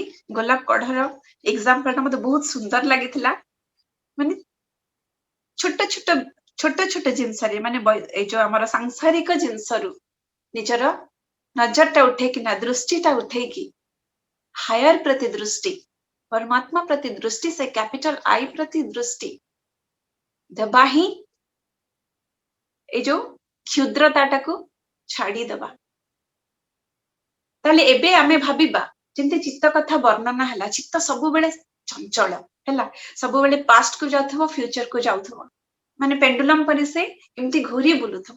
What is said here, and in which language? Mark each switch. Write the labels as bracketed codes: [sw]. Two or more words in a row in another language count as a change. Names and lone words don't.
[or] ଗୋଲାପ କଢର ଏକ୍ସାମ୍ପଲଟା ମତେ ବହୁତ ସୁନ୍ଦର ଲାଗିଥିଲା। ମାନେ ଛୋଟ ଛୋଟ ଜିନିଷରେ, ମାନେ ଏଇ ଯୋଉ ଆମର ସାଂସାରିକ ଜିନିଷରୁ ନିଜର ନଜରଟା ଉଠେଇକିନା, ଦୃଷ୍ଟିଟା ଉଠେଇକି ହାୟର ପ୍ରତି ଦୃଷ୍ଟି, ପରମାତ୍ମା ପ୍ରତି ଦୃଷ୍ଟି ସେ [en] capital I [or] ପ୍ରତି ଦୃଷ୍ଟି ଦେବା ହିଁ ଏଇ ଯୋଉ କ୍ଷୁଦ୍ରତାଟାକୁ ଛାଡିଦବା। ତାହେଲେ ଏବେ ଆମେ ଭାବିବା, ଯେମିତି ଚିତ୍ତ କଥା ବର୍ଣ୍ଣନା ହେଲା, ଚିତ୍ତ ସବୁବେଳେ ଚଞ୍ଚଳ ହେଲା, ସବୁବେଳେ ପାଷ୍ଟ କୁ ଯାଉଥିବ, ଫ୍ୟୁଚର କୁ ଯାଉଥିବ, ମାନେ ପେଣ୍ଡୁଲମ ପରି ସେ ଏମିତି ଘୁରି ବୁଲୁଥିବ।